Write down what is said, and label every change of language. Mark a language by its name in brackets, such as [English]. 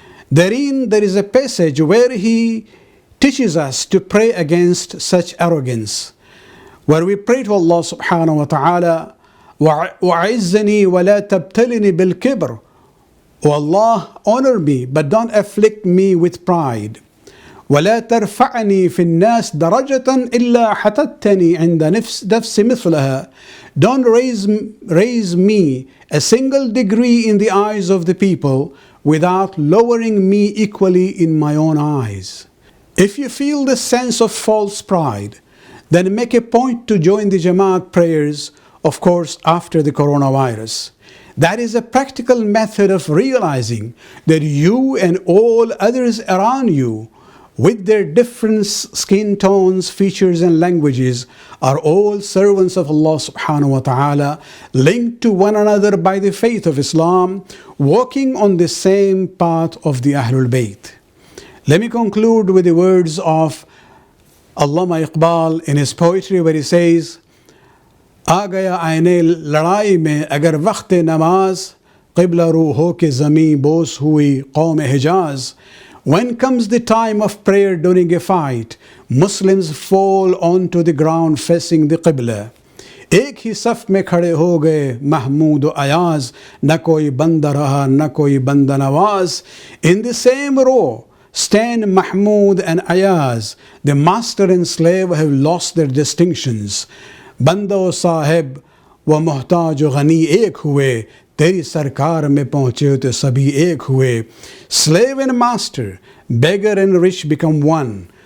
[English] Therein there is a passage where he teaches us to pray against such arrogance, where we pray to Allah subhanahu wa ta'ala, [Arabic] وَعِزَّنِي وَلَا تَبْتَلِنِي بِالْكِبْرِ. [English] O Allah, honor me, but don't afflict me with pride. [Arabic] ولا ترفعني في الناس درجة إلا حتتني عند نفس مثلها. [English] Don't raise me a single degree in the eyes of the people without lowering me equally in my own eyes. If you feel the sense of false pride, then make a point to join the Jamaat prayers, of course after the coronavirus. That is a practical method of realizing that you and all others around you, with their different skin tones, features and languages, are all servants of Allah subhanahu wa ta'ala, linked to one another by the faith of Islam, walking on the same path of the Ahlul Bayt. Let me conclude with the words of Allama Iqbal in his poetry, where he says, [Hindi] आ गया आईने लड़ाई में अगर वक्त नमाज क़िबला रूहों के ज़मीं बोस हुई कौम हिजाज. [English] When comes the time of prayer during a fight, Muslims fall onto the ground facing the Qibla. [Hindi] एक ही सफ में खड़े हो गए महमूद व अयाज, न कोई बंदा रहा न कोई बंदा Nawaz. [English] In the same row stand Mahmud and Ayaz. The master and slave have lost their distinctions. [Hindi] बंदा व साहिब व मोहताज व गनी एक हुए, तेरी सरकार में पहुँचे तो सभी एक हुए. [English] Slave and master, beggar and rich become one.